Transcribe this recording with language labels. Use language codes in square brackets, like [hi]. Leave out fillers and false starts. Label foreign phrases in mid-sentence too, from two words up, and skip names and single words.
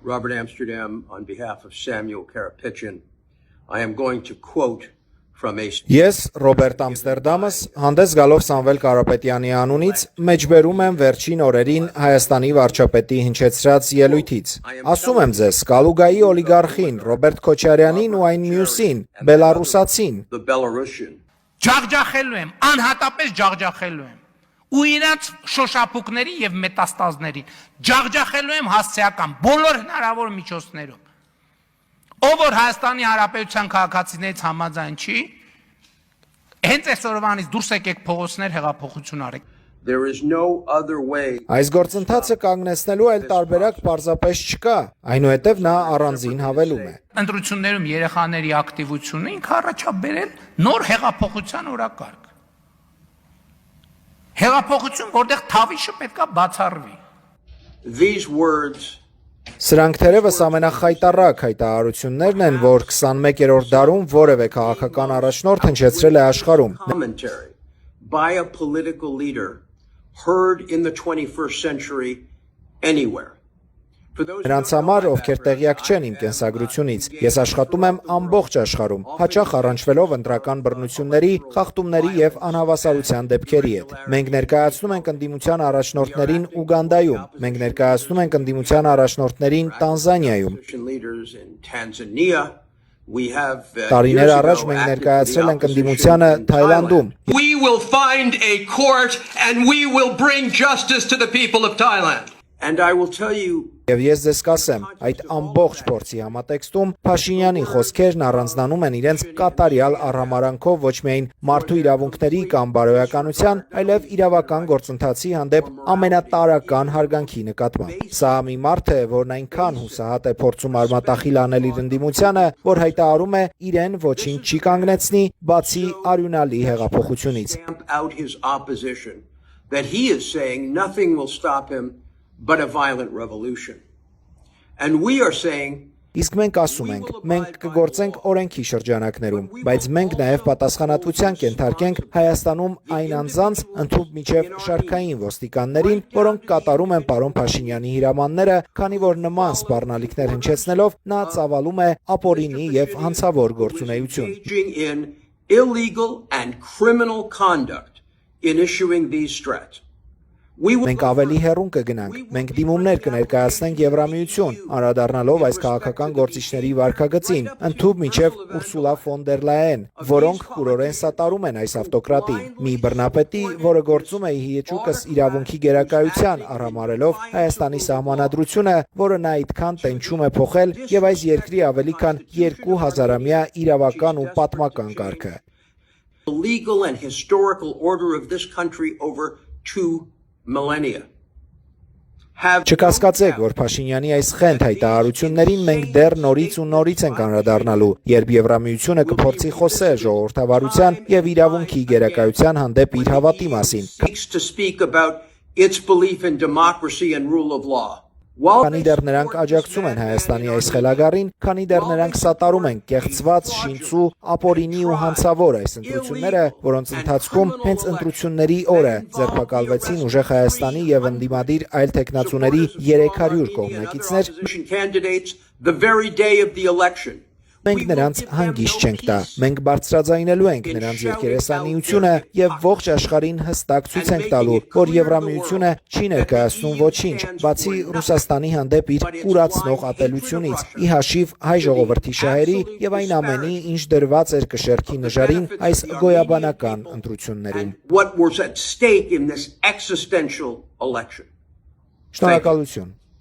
[en] Robert Amsterdam, on behalf of Samuel Karapetyan, I am going to quote from a... [hy] Ես Ռոբերտ Ամստերդամս հանդես գալով Սամվել Կարապետյանի անունից մեջբերում եմ վերջին օրերին Հայաստանի վարչապետի հնչեցրած ելույթից։ Ասում եմ ձեզ, Կալուգայի օլիգարխին, Ռոբերտ Քոչարյանին ու այն մյուսին, բելարուսացին։ Ջախջախելու եմ, անհատապես ջախջախելու եմ։ Ու իրաց շոշափուկների եւ մետաստազներին ջախջախելու եմ հասցեական բոլոր հնարավոր միջոցներով։ Ով որ Հայաստանի Հանրապետության քաղաքացիներից համաձայն չի, հենց այսօրվանից դուրս եկեք փողոցներ հեղափոխություն արեք։ [en] There is no other way. [hy] Այս գործընթացը կանգնեցնելու այլ տարբերակ պարզապես չկա, այնուհետև նա առանձին հավելում է։ Ընտրություններում երեխաների ակտիվությունը ինքը առաջաբերել նոր հեղափոխության օրակարգ։ Հեղափոխություն, որտեղ թավիշը պետքա բացառվի։ [en] These words [hy] Սրանք թերևս ամենախայտառակ հայտարարություններն են, որ 21-րդ դարում որևէ քաղաքական առաջնորդ հնչեցրել է աշխարհում։ [en] commentary by a political leader heard in the 21st century anywhere. [hy] Նրանց համար, ովքեր տեղյակ չեն իմ կենսագրությունից, ես աշխատում եմ ամբողջ աշխարհում, հաճախ առնչվելով ընտրական բռնությունների, խախտումների եւ անհավասարության դեպքերի հետ։ Մենք ներկայացնում ենք ընդդիմության առաջնորդներին Ուգանդայում, մենք ներկայացնում ենք ընդդիմության առաջնորդներին Տանզանիայում։ Տարիներ առաջ մենք ներկայացրել ենք ընդդիմությանը Թայլանդում։ [en] We will find a court and we will bring justice to the people of Thailand. And I will tell you [hy] Եվ ես ձեզ կասեմ, այդ ամբողջ փորձի համատեքստում Փաշինյանի խոսքերն առանձնանում են իրենց կատարյալ առհամարանքով ոչ միայն մարդու իրավունքների կամ բարոյականության, այլև իրավական գործընթացի հանդեպ ամենատարրական հարգանքի նկատմամբ։ Սա մի մարդ է, որն այնքան հուսահատ է փորձում արմատախիլ անել իր ընդդիմությանը, որ հայտարարում է իրեն ոչինչ չի կանգնեցնի, բացի արյունալի հեղափոխությունից։ [en] that he is saying nothing will stop him but a violent revolution. And we are saying [hy] Իսկ մենք ասում ենք, մենք կգործենք օրենքի շրջանակներում, բայց մենք նաև պատասխանատվության կենթարկենք Հայաստանում այն անձանց ընդհանուր միջև շարքային ոստիկաններին, որոնք կատարում են պարոն Փաշինյանի հրամանները, քանի որ նման սպառնալիքներ հնչեցնելով նա ծավալում է ապօրինի եւ հանցավոր գործունեություն։ [en] Illegal and criminal conduct in issuing these threats. [hy] Մենք ավելի հեռուն կգնանք, մենք դիմումներ կներկայացնենք Եվրամիություն, անդրադառնալով այս քաղաքական գործիչների վարքագծին, ընդհանուր միջև Ուրսուլա ֆոն դեր Լայեն, որոնք կուրորեն սատարում են այս ավտոկրատին, մի բռնապետի, որը գործում է հիեճուկս իրավունքի գերակայության, առհամարելով Հայաստանի սահմանադրությունը, որը նա այդքան տենչում է փոխել եւ այս երկրի ավելի քան 2000-ամյա իրավական ու պատմական կարգը։ [en] The legal and historical order of this country over 2 millennia. [hy] Չկասկածեք, որ Փաշինյանի այս խենթ հայտարարություններին մենք դեռ նորից ու նորից ենք անդրադառնալու, երբ Եվրամիությունը կփորձի խոսել ժողովրդավարության եւ իրավունքի գերակայության հանդեպ իր հավատի մասին։ [en] To speak about its belief in democracy and rule of law. [hy] Քանի դեռ նրանք աջակցում են Հայաստանի այս խելագարին, քանի դեռ նրանք սատարում են կեղծված, շինծու, ապօրինի ու հանցավոր այս ընտրությունները, որոնց ընթացքում հենց ընտրությունների օրը ձերբակալվեցին ուժեղ Հայաստանի եւ ընդդիմադիր այլ տեխնացուների 300 կողմնակիցներ, մենք նրանց հանգիստ չենք տա, մենք բարձրաձայնելու ենք նրանց երկերեսանիությունը եւ ողջ աշխարհին հստակ ցույց ենք տալու, որ Եվրամիությունը չի ներկայացնում ոչինչ, բացի Ռուսաստանի հանդեպ իր կուրացնող ատելությունից, ի հաշիվ հայ ժողովրդի շահերի եւ այն ամենի, ինչ դրված էր կշեռքի նժարին այս գոյաբանական ընտրություններում։ [en] What was at stake in this existential election. [hy] Շնորհակալություն։